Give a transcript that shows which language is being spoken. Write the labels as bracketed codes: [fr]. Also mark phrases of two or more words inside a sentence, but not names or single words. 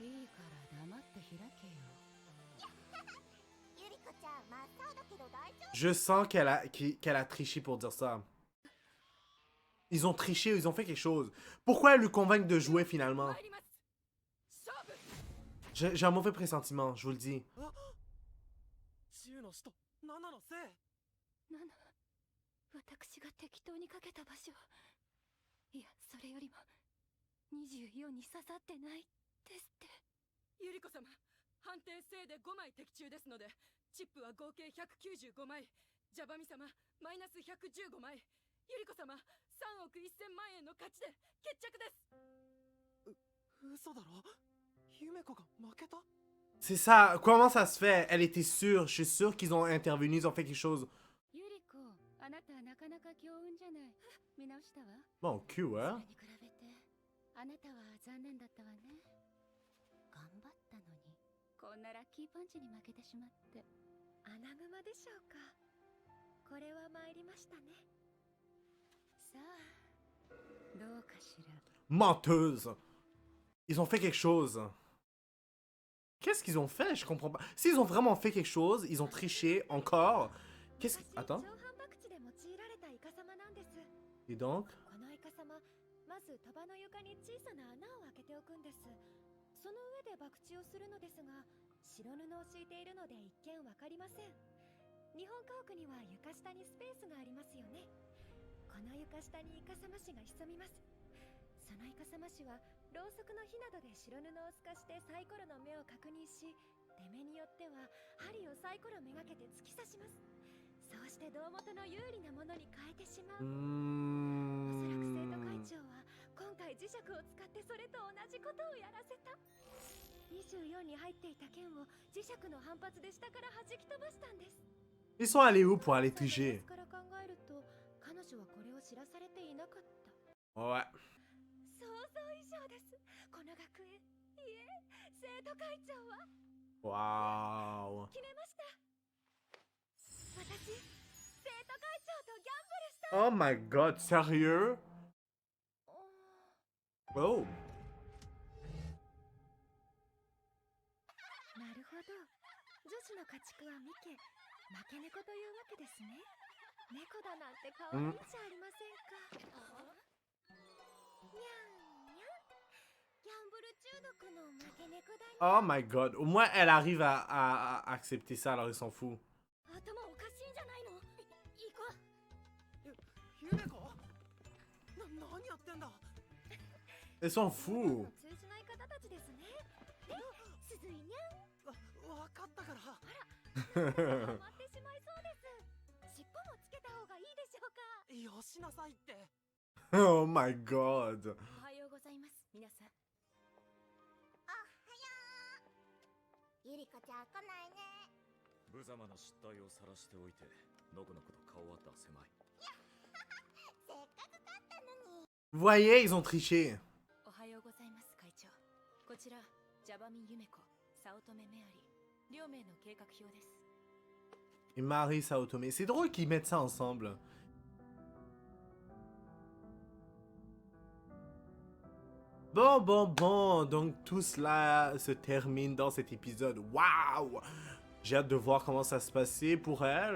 [fr] Je sens qu'elle a triché pour dire ça. Ils ont triché, ils ont fait quelque chose. Pourquoi lui convaincre de jouer finalement? J'ai un mauvais pressentiment, je vous le dis. [ja] 私が適当にかけた場所、いやそれよりも24に刺さってないですって。ゆり子様、判定正で5枚的中ですのでチップは合計195枚、ジャバミ様マイナス115枚、ゆり子様3億1000万円の勝ちで決着です。嘘だろ。ゆめ子が負けた。 [fr] C'est ça. Comment ça se fait? Elle était sûre. Je suis sûr qu'ils ont intervenu, ils ont fait quelque chose. [ja] ゆり子、あなたなかなか強運じゃない。見直したわ。 [fr] Bon, cul, [ja] そ [fr] hein? [ja] れに比べて、あなたは残念だったわね。頑張ったのに、こんなラッキーパンチに負けてしまって。穴熊でしょうか。これは参りましたね。さあ、どうかしら。 [fr] Menteuse. Ils ont fait quelque chose. Qu'est-ce qu'ils ont fait? Je comprends pas. S'ils ont vraiment fait quelque chose, ils ont triché encore. Qu'est-ce que... Attends. Et donc? [ja] このイカ様、まず束の床に小さな穴を開けておくんです。その上で博打をするのですが、白布を敷いているので一見わかりません。日本家屋には床下にスペースがありますよね。この床下にイカ様師が潜みます。そのイカ様師はろうそくの火などで白布を透かしてサイコロの目を確認し、出目によっては針をサイコロめがけて突き刺します。そうして胴元の有利なものに変えてしまう。おそらく生徒会長は今回磁石を使ってそれと同じことをやらせた。24に入っていた剣を磁石の反発で下から弾き飛ばしたんです。 [fr] Ils sont allés où pour aller tricher? [ja] から考えると彼女はこれを知らされていなかった。 [fr] Ouais. [ja] 想像以上です。この学園、いえ、生徒会長は Waouh. 決めました。私、生徒会長とギャンブルした。 [en] Oh my god, [fr] sérieux? Oh. [ja] なるほど。女子の家畜はミケ、負け猫というわけですね。猫だなんて可愛いじゃありませんか。にゃんにゃん。ギャンブル中毒の負け猫だね。 [en] Oh my god. [fr] Au moins, elle arrive à accepter ça, alors ils s'en foutent. [ja] 頭おかしいんじゃないの。いい子。ゆめ子、何やってんだ。 [fr] Ils s'en foutent. [ja] 通じない方たちですね。すずいにゃん。わかったから。ハマってしまいそうです。尻尾もつけた方がいいでしょうか。よしなさいって。 [en] Oh my god. [ja] おはようございます、皆さん。おはよう。ゆりこちゃん来ないね。無様な失態を晒しておいて、のこのこと顔は出せまい。せっかく勝ったのに。 [fr] Vous voyez, ils ont triché. [ja] おはようございます、会長。こちら、ジャバミユメコ、早乙女メアリー、両名の計画表です。 [fr] Et Marie Saotome. C'est drôle qu'ils mettent ça ensemble. Bon. Donc tout cela se termine dans cet épisode. Waouh! J'ai hâte de voir comment ça se passait pour elle.